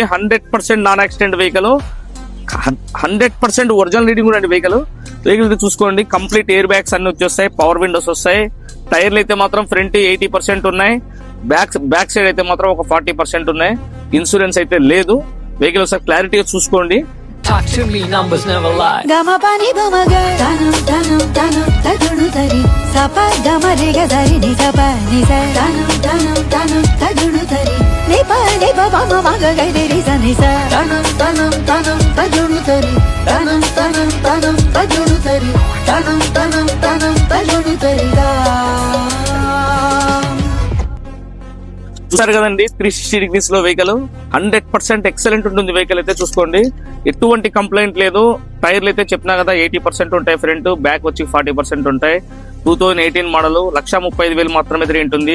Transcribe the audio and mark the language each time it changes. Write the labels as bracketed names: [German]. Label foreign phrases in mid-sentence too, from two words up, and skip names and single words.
[Telugu] 100% [English] non accident vehicle, [Telugu] 100% [English] original reading [Telugu] కూడా వెహికల్ ఇది చూసుకోండి. [English] complete air bags [Telugu] అన్ని వచ్చేస్తాయి, [English] power windows [Telugu] వస్తాయి. టైర్లు అయితే మాత్రం ఫ్రంట్ 80% ఉన్నాయి, [English] back side [Telugu] అయితే మాత్రం ఒక 40% ఉన్నాయి. ఇన్సూరెన్స్ అయితే లేదు. వెహికల్ ఒకసారి క్లారిటీగా చూసుకోండి. [English] Talk to me, numbers never lie. Gama pani gama ga tanam tanam tanam tadunu tari sapa gama re ga dari ni sapa ni sa tanam tanam tanam tadunu tari ne pa ma ma ga ga re sa ni sa tanam tanam tanam tadunu tari tanam tanam tanam tadunu tari tanam tanam tanam tadunu tari ga. [Telugu] చూసారు కదండి, 360 డిగ్రీస్ లో వెహికల్ 100% ఎక్సలెంట్ ఉంటుంది. వెహికల్ అయితే చూసుకోండి, ఎటువంటి కంప్లైంట్ లేదు. టైర్లు అయితే చెప్పినా కదా 80% ఉంటాయి, [English] front back [Telugu] వచ్చి 40% ఉంటాయి. 2018 మోడల్ 1,35,000 మాత్రమే తిరిగి ఉంటుంది.